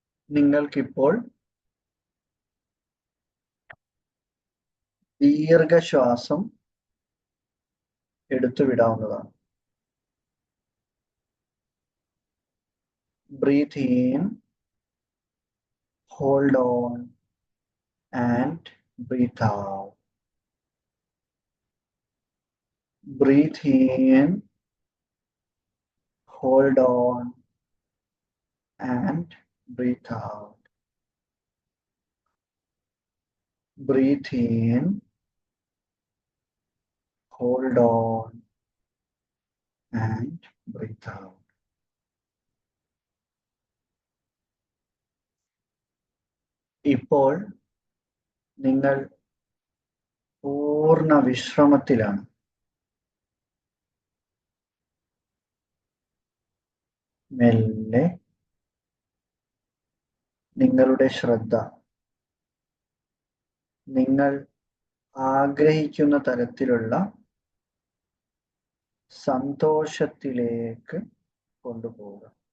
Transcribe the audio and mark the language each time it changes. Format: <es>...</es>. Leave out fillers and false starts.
<ml>നിങ്ങൾക്കിപ്പോൾ ദീർഘശ്വാസം എടുത്തു വിടാവുന്നതാണ്.</ml> <en>Breathe in, hold on and breathe out. Breathe in, hold on and breathe out. Breathe in, hold on and breathe out.</en> <ml>ഇപ്പോൾ നിങ്ങൾ പൂർണ്ണ വിശ്രമത്തിലാണ്. മെല്ലെ നിങ്ങളുടെ ശ്രദ്ധ നിങ്ങൾ ആഗ്രഹിക്കുന്ന തരത്തിലുള്ള സന്തോഷത്തിലേക്ക് കൊണ്ടുപോവുക.</ml>